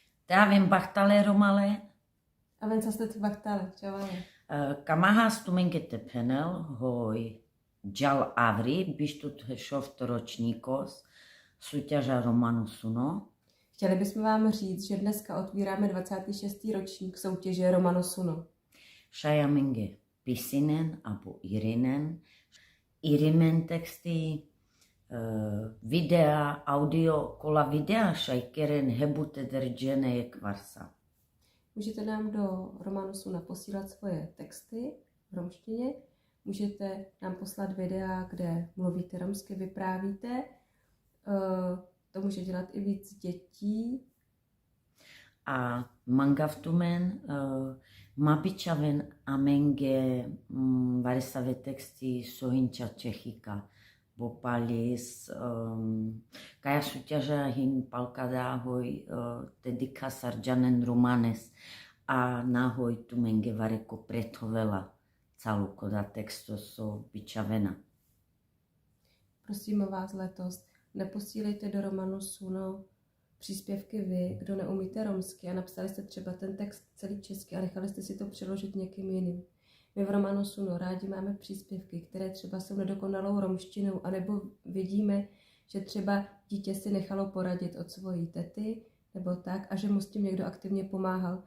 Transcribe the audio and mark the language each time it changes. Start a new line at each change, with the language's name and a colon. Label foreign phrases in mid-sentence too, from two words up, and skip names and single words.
Romany: Teavim bahtale romale, Avem sastet bahtale, čavale. kamahas tumengete penel, hoj džal avri, bištut šoft ročníkos, súťaža romanu Suno.
Czech: Chtěli bychom vám říct, že dneska otvíráme 26. ročník soutěže Romano Suno.
Romany: Šajamenge pisinen abo irinen, irimen
Czech: texty, videa, audio, kola videa,
Romany: šajkeren hebute držene je kvarsa.
Czech: Můžete nám do Romano Suna posílat svoje texty v romštině, můžete nám poslat videa, kde mluvíte romsky, vyprávíte. To může dělat i víc dětí.
Romany: A mangavtumen mabičaven amenge varisave texty sohinča Čechika. Bopalis, kaja súťaža hin palkada hoj dedika sarjanen romanes a nahoj tumenge vareko prethovela calu koda texto so bičavena.
Czech: Prosím vás letos, neposílejte do Romano Suno příspěvky vy, kdo neumíte romsky a napsali jste třeba ten text celý česky a nechali jste si to přeložit někým jiným. My v Romano Suno rádi máme příspěvky, které třeba jsou nedokonalou romštinou, anebo vidíme, že třeba dítě si nechalo poradit od svojí tety, nebo tak, a že mu s tím někdo aktivně pomáhal.